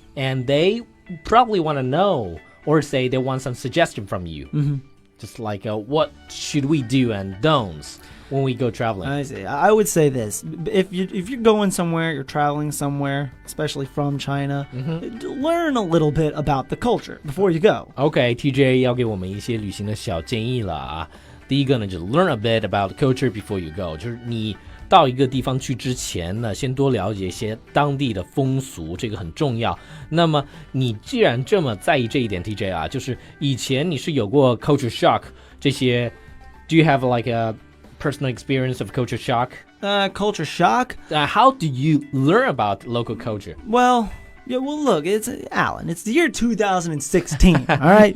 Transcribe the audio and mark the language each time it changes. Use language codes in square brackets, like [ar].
[en] And they probably want to know or say they want some suggestion from you. Just like what should we do and don'ts when we go traveling. I see. I would say this: if you're going somewhere, you're traveling somewhere, especially from China, learn a little bit about the culture before you go. [zh] Okay, TJ 要给我们一些旅行的小建议了啊。第一个呢，就是 [en] learn a bit about the culture before you go， [zh] 就是你到一个地方去之前呢，先多了解一些当地的风俗，这个很重要。那么你既然这么在意这一点 ，TJ 啊，就是以前你是有过 culture shock 这些 ， [en] Do you have like a personal experience of culture shock? Culture shock? How do you learn about local culture? Well, look, it's Alan. It's the year 2016. All right.